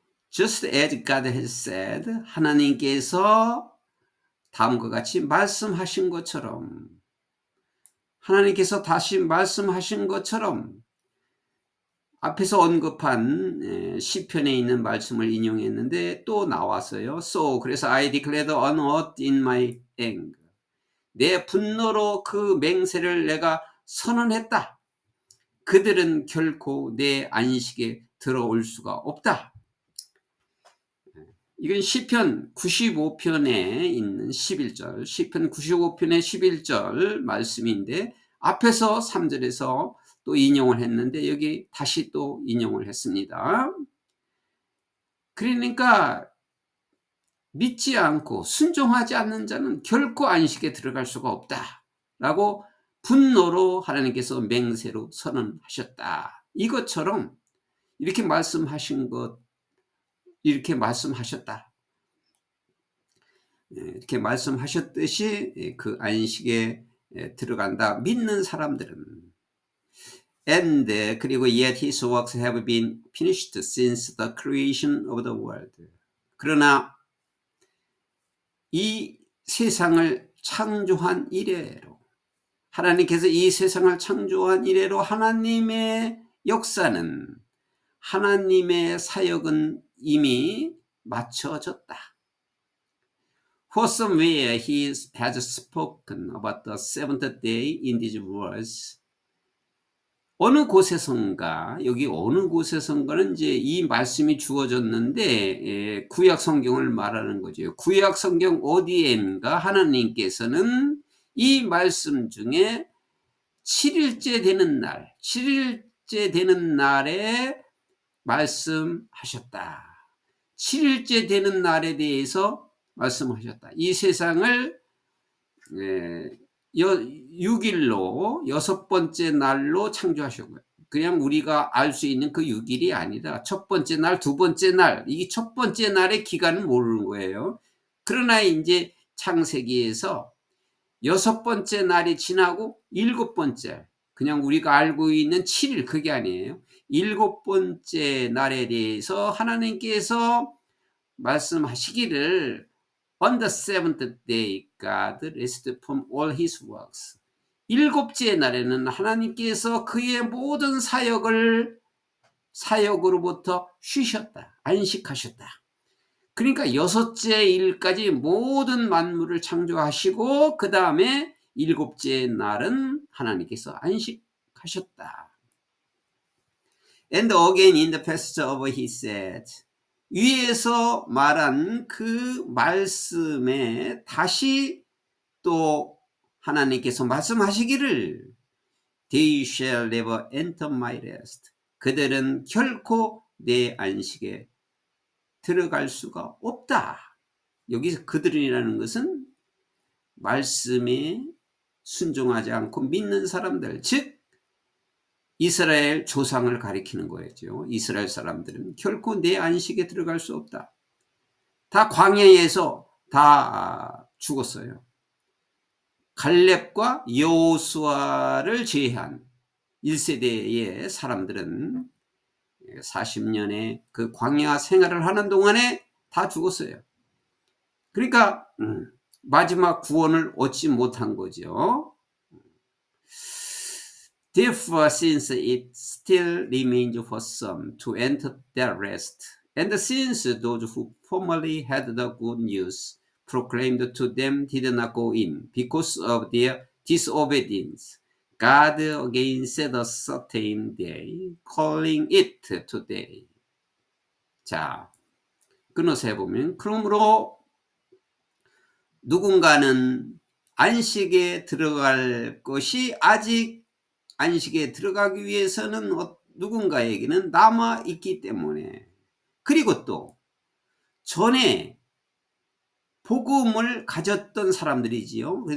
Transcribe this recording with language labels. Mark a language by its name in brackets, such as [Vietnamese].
[English] Just as God has said, [Korean] 하나님께서 다음과 같이 말씀하신 것처럼, 하나님께서 다시 말씀하신 것처럼, 앞에서 언급한 시편에 있는 말씀을 인용했는데 또 나왔어요. [English] So, 그래서 I declared an oath in my anger. [Korean] 내 분노로 그 맹세를 내가 선언했다. 그들은 결코 내 안식에 들어올 수가 없다. 이건 시편 95편에 있는 11절, 시편 95편의 11절 말씀인데, 앞에서 3절에서 또 인용을 했는데 여기 다시 또 인용을 했습니다. 그러니까 믿지 않고 순종하지 않는 자는 결코 안식에 들어갈 수가 없다라고 분노로 하나님께서 맹세로 선언하셨다. 이것처럼 이렇게 말씀하신 것, 이렇게 말씀하셨다. 이렇게 말씀하셨듯이 그 안식에 들어간다. 믿는 사람들은. [English] And 그리고 yet his works have been finished since the creation of the world. [Korean] 그러나 이 세상을 창조한 이래로, 하나님께서 이 세상을 창조한 이래로 하나님의 역사는, 하나님의 사역은 이미 마쳐졌다. [English] For somewhere he has spoken about the seventh day in these words. [Korean] 어느 곳에선가, 여기 어느 곳에선가는 이제 이 말씀이 주어졌는데 구약 성경을 말하는 거죠. 구약 성경 어디엔가 하나님께서는 이 말씀 중에 7일째 되는 날, 7일째 되는 날에 말씀하셨다. 7일째 되는 날에 대해서 말씀하셨다. 이 세상을 6일로 여섯 번째 날로 창조하셨고요. 그냥 우리가 알 수 있는 그 6일이 아니라 첫 번째 날, 두 번째 날, 이 첫 번째 날의 기간은 모르는 거예요. 그러나 이제 창세기에서 여섯 번째 날이 지나고 일곱 번째, 그냥 우리가 알고 있는 7일, 그게 아니에요. 일곱 번째 날에 대해서 하나님께서 말씀하시기를 [English] On the seventh day, God rested from all his works. [Korean] 일곱째 날에는 하나님께서 그의 모든 사역으로부터 쉬셨다. 안식하셨다. 그러니까 여섯째 일까지 모든 만물을 창조하시고 그 다음에 일곱째 날은 하나님께서 안식하셨다. [English] And again in the passage of he said, [Korean] 위에서 말한 그 말씀에 다시 또 하나님께서 말씀하시기를 [English] They shall never enter my rest. [Korean] 그들은 결코 내 안식에 들어갈 수가 없다. 여기서 그들이라는 것은 말씀에 순종하지 않고 믿는 사람들, 즉 이스라엘 조상을 가리키는 거였죠. 이스라엘 사람들은 결코 내 안식에 들어갈 수 없다. 다 광야에서 다 죽었어요. 갈렙과 여호수아를 제외한 1세대의 사람들은 40년의 그 광야 생활을 하는 동안에 다 죽었어요. 그러니까 마지막 구원을 얻지 못한 거죠. [English] Therefore, since it still remains for some to enter their rest, and since those who formerly had the good news proclaimed to them did not go in because of their disobedience, God again set a certain day, calling it today. [Korean] 자, 끊어서 해보면, 그러므로 누군가는 안식에 들어갈 것이 아직 안식에 들어가기 위해서는 누군가에게는 남아있기 때문에, 그리고 또 전에 복음을 가졌던 사람들이지요.